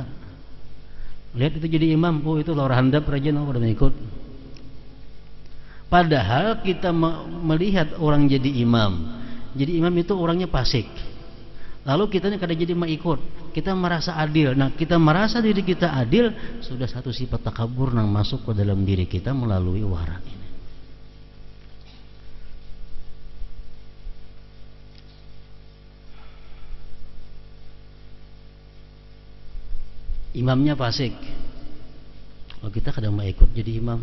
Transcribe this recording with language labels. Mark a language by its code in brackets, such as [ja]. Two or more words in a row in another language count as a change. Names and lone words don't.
[bjn] Lihat itu jadi imam, oh itu lor handap rajin pada mengikut. Padahal kita melihat orang jadi imam. Jadi imam itu orangnya pasik. Lalu kita kada jadi mengikut. Kita merasa adil. Nah, kita merasa diri kita adil, sudah satu sifat takabur nang masuk ke dalam diri kita melalui wara ini. Imamnya fasik, kalau kita kadang mau ikut jadi imam.